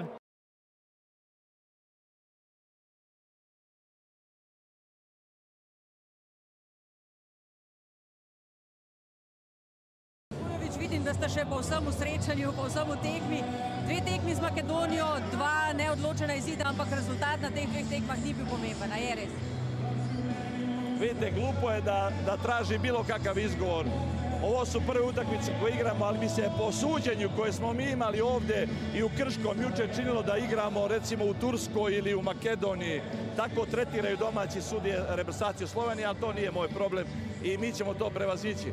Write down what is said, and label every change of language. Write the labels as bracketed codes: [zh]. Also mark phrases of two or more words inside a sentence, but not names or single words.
[sl] vidim, da sta še po vsem srečanju, po vsem tekmi. 2 tekmi z Makedonijo, 2 neodločena izida, ampak rezultat na teh 2 tekmah ni bil pomemben, a je res? [sr] Vidite, glupo je da traži bilo kakav izgovor. Ovo su prve utakmice koje igramo, ali mi se po suđenju koje smo mi imali ovdje i u Krškom jučer činilo da igramo recimo u Turskoj ili u Makedoniji. Tako tretiraju domaći sudije reprezentaciju Slovenije, ali to nije moj problem i mi ćemo to prevazići.